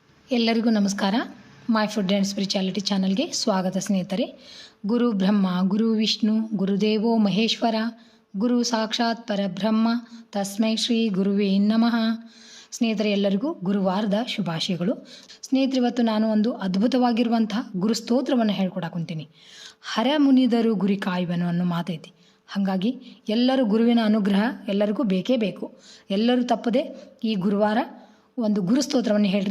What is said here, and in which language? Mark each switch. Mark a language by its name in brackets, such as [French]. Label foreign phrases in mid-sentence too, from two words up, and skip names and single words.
[Kannada] ಎಲ್ಲರಿಗೂ ನಮಸ್ಕಾರ. ಮೈ ಫುಡ್ ಆ್ಯಂಡ್ ಸ್ಪಿರಿಚುಯಾಲಿಟಿ ಚಾನಲ್ಗೆ ಸ್ವಾಗತ ಸ್ನೇಹಿತರೆ. [Sanskrit] ಗುರು ಬ್ರಹ್ಮ, ಗುರು ವಿಷ್ಣು, ಗುರುದೇವೋ ಮಹೇಶ್ವರ, ಗುರು ಸಾಕ್ಷಾತ್ ಪರಬ್ರಹ್ಮ, ತಸ್ಮೈ ಶ್ರೀ ಗುರುವೇ ನಮಃ. [Kannada] ಸ್ನೇಹಿತರೆ, ಎಲ್ಲರಿಗೂ ಗುರುವಾರದ ಶುಭಾಶಯಗಳು. ಸ್ನೇಹಿತರೆ, ಇವತ್ತು ನಾನು ಒಂದು ಅದ್ಭುತವಾಗಿರುವಂತಹ ಗುರು ಸ್ತೋತ್ರವನ್ನು ಹೇಳ್ಕೊಡಾಕೊಂತೀನಿ. ಹರ ಮುನಿದರು ಗುರಿ ಕಾಯುವನು ಅನ್ನೋ ಮಾತೈತಿ. ಹಾಗಾಗಿ ಎಲ್ಲರೂ ಗುರುವಿನ ಅನುಗ್ರಹ ಎಲ್ಲರಿಗೂ ಬೇಕೇ ಬೇಕು. ಎಲ್ಲರೂ ತಪ್ಪದೆ ಈ ಗುರುವಾರ ಒಂದು ಗುರು ಸ್ತೋತ್ರವನ್ನು ಹೇಳ್ರಿ.